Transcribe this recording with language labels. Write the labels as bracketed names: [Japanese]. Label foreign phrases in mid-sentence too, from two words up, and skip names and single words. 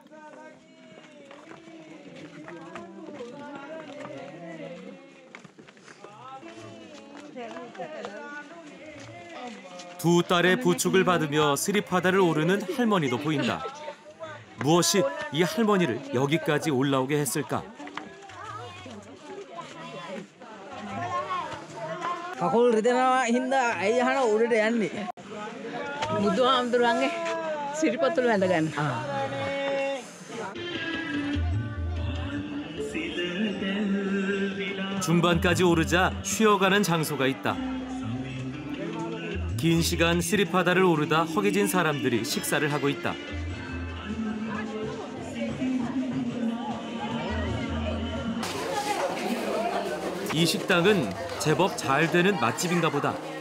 [Korean] 두 딸의 부축을 받으며 스리파다를 오르는 할머니도 보인다. 무엇이 이 할머니를 여기까지 올라오게 했을까? [Sinhala] කකුල් රිදෙනවා හින්දා ඇයි අහන උඩට යන්නේ? බුදුහාමුදුරන්ගේ සිරිපතුල වැඳ ගන්න. [Korean] 중반까지 오르자 쉬어가는 장소가 있다. 긴 시간 스리파다를 오르다 허기진 사람들이 식사를 하고 있다. 이 식당은 제법 잘 되는 맛집인가 보다.